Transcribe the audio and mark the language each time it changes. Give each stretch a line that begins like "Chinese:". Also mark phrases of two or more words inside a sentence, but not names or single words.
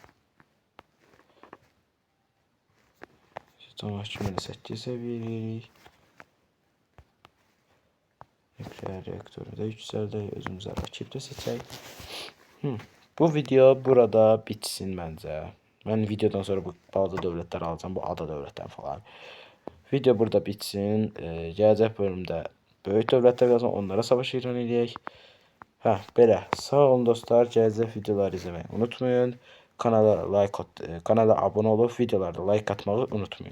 Turkish: Yüce mahkemeni 8 seviyelik.
Azerbaijani: Nükleer reaktörü de yüksəldək. Özümüzə rakip de seçək.
Turkish: Bu video burada bitsin bence.
Azerbaijani: Ben videodan sonra bu balaca dövlətləri alacağım. Bu ada dövlətləri falan. Video burada bitsin. Gələcək bölümdə böyük dövlətlər qalsın. Onlara savaş ilan edək. Belə. Sağ olun dostlar. Gələcək videoları izləməyi unutmayın.
Turkish: Kanala abone olup videolarda like atmayı unutmayın.